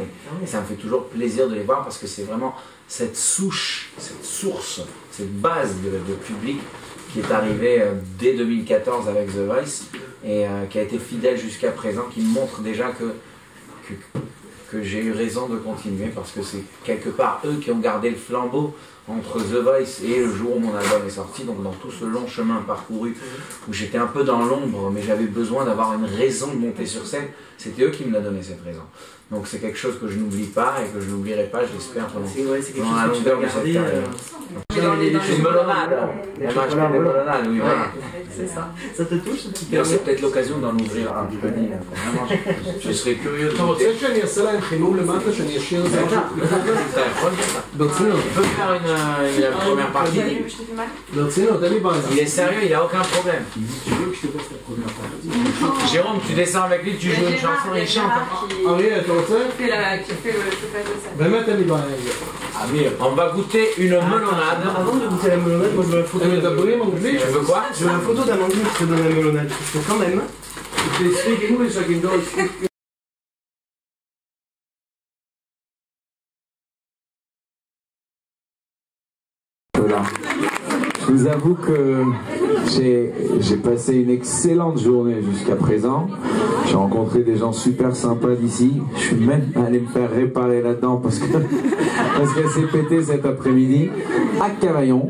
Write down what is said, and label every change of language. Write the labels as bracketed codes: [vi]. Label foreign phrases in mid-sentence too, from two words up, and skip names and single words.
[fr] Et ça me fait toujours plaisir de les voir parce que c'est vraiment cette souche, cette source, cette base de public qui est arrivée dès 2014 avec The Voice et qui a été fidèle jusqu'à présent, qui me montre déjà que j'ai eu raison de continuer parce que c'est quelque part eux qui ont gardé le flambeau entre The Voice et le jour où mon album est sorti, donc dans tout ce long chemin parcouru où j'étais un peu dans l'ombre mais j'avais besoin d'avoir une raison de monter sur scène, c'était eux qui me l'ont donné cette raison. Donc c'est quelque chose que je n'oublie pas et que je n'oublierai pas, j'espère, pendant la longueur de cette carrière. Une melonade. Elle m'a acheté des melonades, oui, voilà. C'est ça. Ça te touche? C'est peut-être l'occasion d'en ouvrir un petit peu. Vraiment, je serais curieux de... [he] אתה רוצה שאני אעשה להם חימום למטה, שאני אשאיר את זה? ברצינות. [fr] On peut faire une première partie. [he] ברצינות, אין לי בעיה. [fr] Il est sérieux, il n'y a aucun problème. Jérôme, tu descends avec lui, tu joues une chanson et il chante. [he] אריה, אתה רוצה? באמת אין לי בעיה עם זה. [fr] Amir, on va goûter une melonade. Avant de goûter la melonade, moi je veux la photo. [he] הם מדברים אנגלית? [fr] Tu veux quoi? Je veux la photo d'Amandine qui te donne la melonade. Parce que quand même... [en] If they speak English, I can go speak. [fr] Voilà. Je vous avoue que j'ai passé une excellente journée jusqu'à présent. J'ai rencontré des gens super sympas d'ici. Je suis même allé me faire réparer là-dedans parce qu'elle s'est pétée cet après-midi à Cavaillon.